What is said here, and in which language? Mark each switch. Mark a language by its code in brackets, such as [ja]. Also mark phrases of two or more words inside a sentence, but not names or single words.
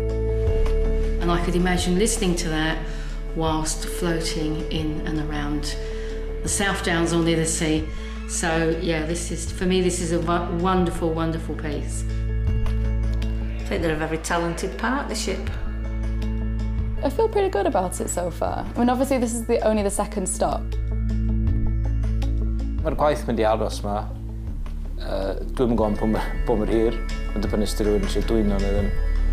[en] And I could imagine listening to that whilst floating in and around the South Downs or near the sea. So yeah, for me this is a wonderful, wonderful piece. I think they're a very talented partnership. I feel pretty good about it so far. I mean, obviously this is only the second stop. [cy] Mae'r gwaith mynd I aros yma. Dwi'm yn gwybod pwy mor hir, yn dibynnu os 'di rhywun eisiau dwyno neu ddim.